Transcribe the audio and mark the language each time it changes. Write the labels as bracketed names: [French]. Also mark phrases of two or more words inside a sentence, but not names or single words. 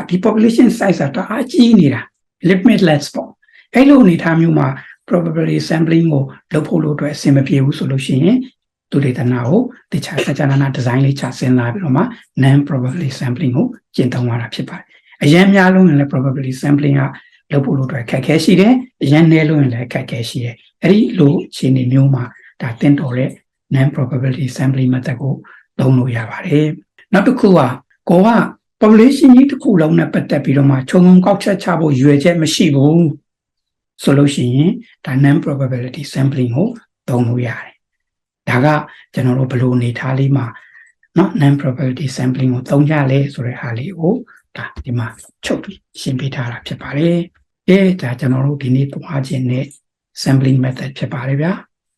[Burmese] ဒီ [English] population size [Burmese] ကတအားကြီးနေတာ limitless ပေါ့အဲ့လိုအနေထားမျိုးမှာ [English] probability sampling [Burmese] ကိုလုပ်ဖို့လို့အတွက်အဆင်မပြေဘူးဆိုလို့ရှိရင်သူဒေသနာကိုတခြားစကြနာဒီဇိုင်းလေးချဆင်းလာ ပြီးတော့မှ [English] non probability sampling [Burmese] ကိုကျင့်သုံးရတာဖြစ်ပါတယ်အရင်များလုံးရင်လည်း [English] probability sampling [Burmese] ကလုပ်ဖို့လို့အတွက်ခက်ခဲရှိတယ်အရင်နည်းလို့ ရင်လည်းခက်ခဲရှိတယ်အဲ့ဒီလိုအခြေအနေမျိုးမှာဒါတင်တော်တဲ့ [English] non probability sampling method [Burmese] ကိုသုံးလို့ ရပါတယ်နောက်တစ်ခုကကိုက population ကြီးတစ်ခုလုံးနဲ့ပတ်သက်ပြီးတော့မှခြုံငုံကောက်ချက်ချဖို့ရွယ်ချက်မရှိဘူးဆိုလို့ရှိရင်ဒါ [English] non probability sampling [Burmese] ကိုသုံးလို့ရတယ်ဒါကကျွန်တော်တို့ဘယ်လိုအနေထားလေးမှာเนาะ [English] non probability sampling [Burmese] ကိုသုံးကြလဲဆိုတဲ့ဟာလေးကိုဒါဒီမှာချုပ်ပြီးရှင်းပြထားတာဖြစ်ပါတယ်ဒါကျွန်တော်တို့ဒီနေ့သွားခြင်းနဲ့ [English] sampling method [Burmese] ဖြစ်ပါတယ်ဗျာ